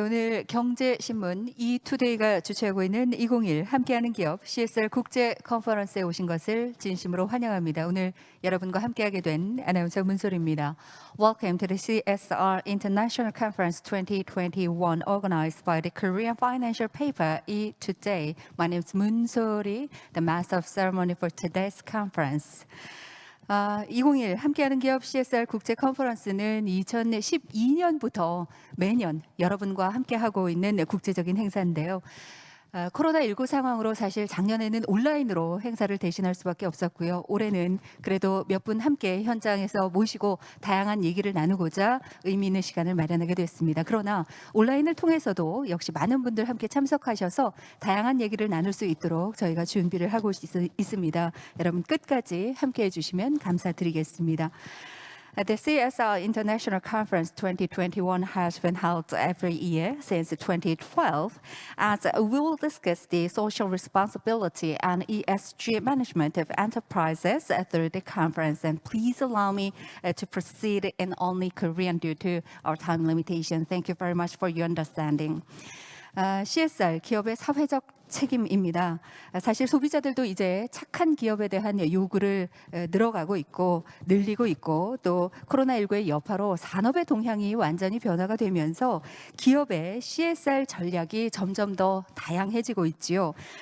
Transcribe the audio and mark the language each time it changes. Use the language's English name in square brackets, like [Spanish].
[Korean] 오늘 경제신문 이투데이가 주최하고 있는 2021 함께하는 기업 CSR 국제 컨퍼런스에 오신 것을 진심으로 환영합니다. 오늘 여러분과 함께하게 된 아나운서 문소리입니다. [English] Welcome to the CSR International Conference 2021 organized by the Korean financial paper eToday. My name is 문소리, the master of ceremony for today's conference. [Korean] 2021 함께하는 기업 CSR 국제 컨퍼런스는 2012년부터 매년 여러분과 함께하고 있는 국제적인 행사인데요. 코로나19 상황으로 사실 작년에는 온라인으로 행사를 대신할 수밖에 없었고요. 올해는 그래도 몇 분 함께 현장에서 모시고 다양한 얘기를 나누고자 의미 있는 시간을 마련하게 됐습니다. 그러나 온라인을 통해서도 역시 많은 분들 함께 참석하셔서 다양한 얘기를 나눌 수 있도록 저희가 준비를 하고 있습니다. 여러분 끝까지 함께해 주시면 감사드리겠습니다. [English] The CSR International Conference 2021 has been held every year since 2012, as we will discuss the social responsibility and ESG management of enterprises through the conference. And please allow me to proceed in only Korean due to our time limitation. Thank you very much for your understanding. [Korean] CSR, 기업의 사회적 책임입니다. 사실 소비자들도 이제 착한 기업에 대한 요구를 늘어가고 있고 늘리고 있고 또 코로나19의 여파로 산업의 동향이 완전히 변화가 되면서 기업의 CSR 전략이 점점 더 다양해지고 있지요.